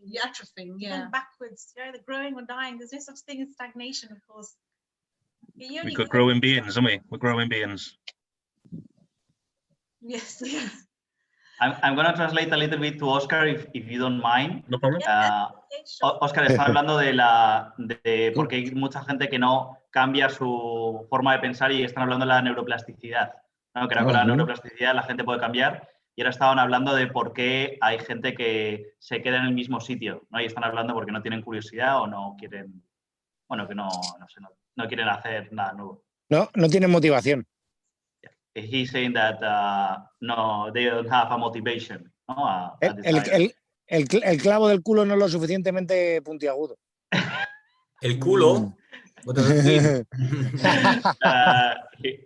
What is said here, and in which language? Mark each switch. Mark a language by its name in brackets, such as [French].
[English] You're atrophying, yeah. Going backwards. You're either growing or dying. There's no such thing as stagnation, of course. We could growing beings, aren't we? We're growing beings. Yes. I'm going to translate a little bit to Oscar, if you don't mind. No problem. [Spanish] Oscar está hablando de por qué hay mucha gente que no cambia su forma de pensar y están hablando de la neuroplasticidad. ¿No? Que con la neuroplasticidad la gente puede cambiar, y ahora estaban hablando de por qué hay gente que se queda en el mismo sitio, ¿no? Y están hablando porque no tienen curiosidad o no quieren, que no quieren hacer nada nuevo. No tienen motivación. [English] He's saying that no, they don't have a motivation, ¿no? [Spanish] El clavo del culo no es lo suficientemente puntiagudo. El culo. [English] What does it mean?